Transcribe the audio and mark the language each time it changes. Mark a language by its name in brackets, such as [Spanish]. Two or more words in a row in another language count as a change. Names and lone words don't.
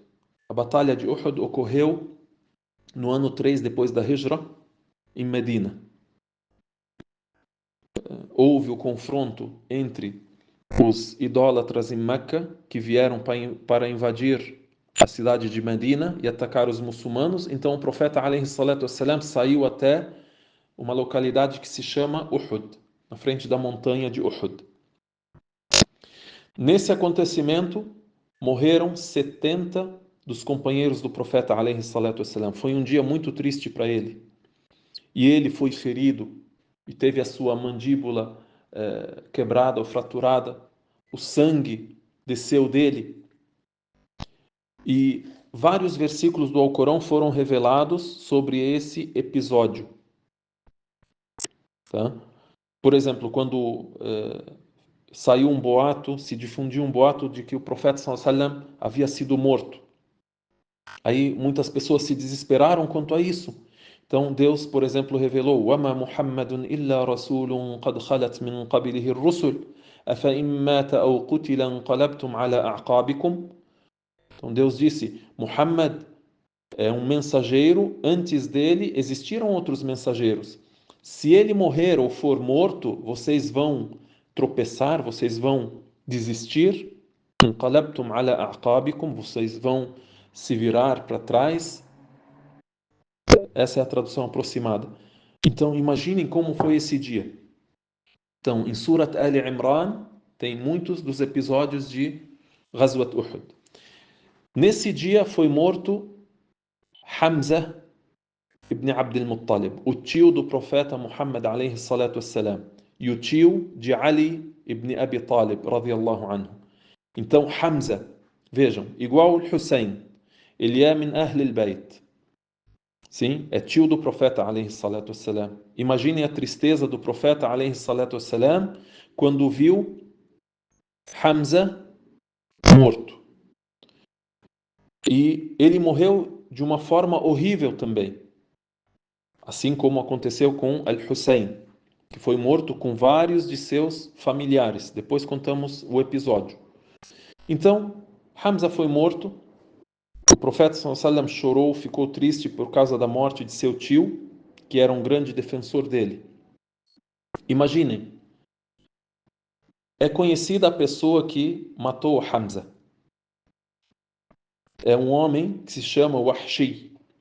[Portuguese] A Batalha de Uhud ocorreu no ano 3 depois da Hijra, em Medina. Houve o confronto entre os idólatras em Meca, que vieram para invadir a cidade de Medina e atacar os muçulmanos. Então o profeta [Arabic] عليه الصلاة والسلام [Portuguese] saiu até uma localidade que se chama Uhud, na frente da montanha de Uhud. Nesse acontecimento, morreram 70 dos companheiros do profeta [Arabic] عليه الصلاة والسلام. [Portuguese] Foi um dia muito triste para ele. E ele foi ferido e teve a sua mandíbula quebrada ou fraturada. O sangue desceu dele. E vários versículos do Alcorão foram revelados sobre esse episódio. Tá? Por exemplo, quando saiu um boato, se difundiu um boato de que o profeta [Arabic] صلى الله عليه وسلم [Portuguese] havia sido morto. Aí muitas pessoas se desesperaram quanto a isso. Então Deus, por exemplo, revelou: [Arabic] "وما محمد إلا رسول قد خلت من قبله الرسل أفإن مات أو قتل انقلبتم على أعقابكم." [Portuguese] Então Deus disse: Muhammad é um mensageiro, antes dele existiram outros mensageiros. Se ele morrer ou for morto, vocês vão tropeçar, vocês vão desistir. [Arabic] انقلبتم على أعقابكم, [Portuguese] vocês vão se virar para trás. Essa é a tradução aproximada. Então, imaginem como foi esse dia. Então, em Surat Ali Imran, tem muitos dos episódios de Ghazwat Uhud. Nesse dia foi morto Hamza ibn Abd al-Muttalib, o tio do profeta Muhammad [Arabic] عليه الصلاة والسلام, [Portuguese] e o tio de Ali ibn Abi Talib, [Arabic] رضي الله عنه. [Portuguese] Então, Hamza, vejam, igual o Hussein, ele é [Arabic] من أهل البيت. [Portuguese] Sim, é tio do profeta [Arabic] عليه الصلاة والسلام. [Portuguese] Imaginem a tristeza do profeta [Arabic] عليه الصلاة والسلام [Portuguese] quando viu Hamza morto. E ele morreu de uma forma horrível também. Assim como aconteceu com Al-Hussein, que foi morto com vários de seus familiares. Depois contamos o episódio. Então, Hamza foi morto. O profeta [Arabic] صلى الله عليه وسلم [Portuguese] chorou, ficou triste por causa da morte de seu tio, que era um grande defensor dele. Imaginem, é conhecida a pessoa que matou Hamza. É um homem que se chama Wahshi.